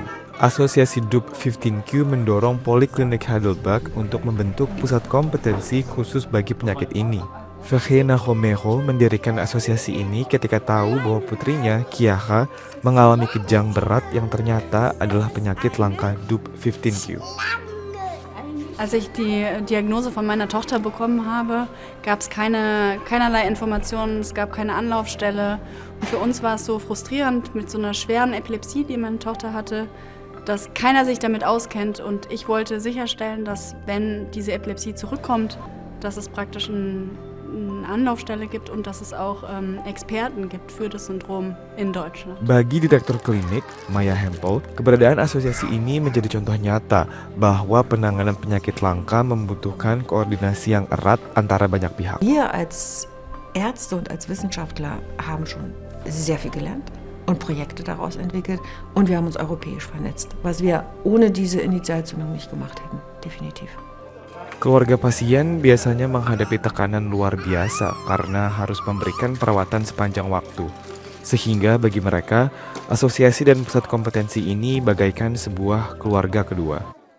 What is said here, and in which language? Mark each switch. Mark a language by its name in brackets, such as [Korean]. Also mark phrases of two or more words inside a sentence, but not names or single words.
[Indonesian] Asosiasi DUP 15Q mendorong Poliklinik Heidelberg untuk membentuk pusat kompetensi khusus bagi penyakit ini. Verena Romero mendirikan asosiasi ini ketika tahu bahwa putrinya, Kiara, mengalami kejang berat yang ternyata adalah penyakit langka DUP 15Q. [German] Als ich die Diagnose von meiner Tochter bekommen habe, gab es keinerlei Informationen, es gab keine Anlaufstelle. Und für uns war es so frustrierend mit so einer schweren Epilepsie, die meine Tochter hatte, dass keiner sich damit auskennt. Und ich wollte sicherstellen, dass wenn diese Epilepsie zurückkommt, dass es praktisch eine Anlaufstelle gibt und dass es auch Experten gibt für das Syndrom in Deutschland. [Indonesian] Bagi direktur klinik, Maya Hempel, keberadaan asosiasi ini menjadi contoh nyata bahwa penanganan penyakit langka membutuhkan koordinasi yang erat antara banyak pihak. [German] Wir als Ärzte und als Wissenschaftler haben schon sehr viel gelernt und Projekte daraus entwickelt und wir haben uns europäisch vernetzt, was wir ohne diese Initialzündung nicht gemacht hätten, definitiv. [Indonesian] Keluarga pasien biasanya menghadapi tekanan luar biasa karena harus memberikan perawatan sepanjang waktu. Sehingga bagi mereka, asosiasi dan pusat kompetensi ini bagaikan sebuah keluarga kedua.